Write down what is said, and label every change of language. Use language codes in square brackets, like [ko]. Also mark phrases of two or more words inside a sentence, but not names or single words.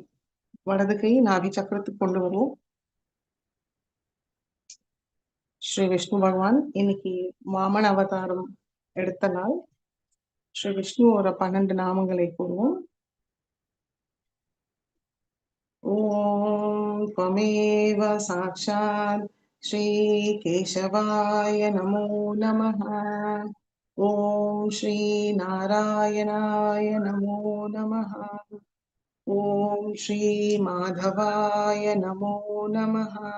[ta] வலது கை நாபி சக்கரத்துக்கு கொண்டு வருவோம். ஸ்ரீ விஷ்ணு பகவான் இன்னைக்கு வாமன அவதாரம் எடுத்த நாள். ஸ்ரீ விஷ்ணுவோட 12 நாமங்களை கூறுவோம். [sa] ஓம் त्वमेव साक्षात् श्री केशवाय नमो नमः. ओम श्री नारायणाय नमो नमः. ओम श्री माधवाय नमो नमः.